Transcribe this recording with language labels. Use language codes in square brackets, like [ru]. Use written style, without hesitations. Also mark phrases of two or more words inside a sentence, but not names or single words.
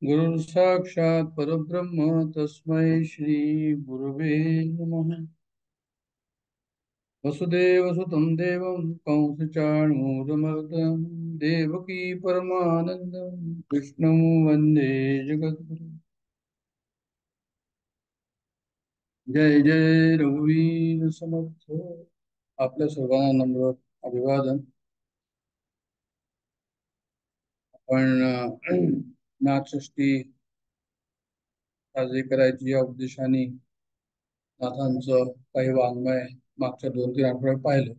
[sa] गुरुः साक्षात् परब्रह्म तस्मै श्री गुरवे नमः। वसुदेवसुतं देवं कंसचाणूरमर्दनं देवकी परमानन्दं कृष्णं वन्दे जगद्गुरुम्। [mr] जय जय रघुवीर समर्थ। आपल्या सर्वांना नम्र अभिवादन। आपण नाथषष्ठी साजरी करायची या उद्देशाने नाथांचं काही वाङ्मय मागच्या 2-3 आठवड्यात पाहिलं.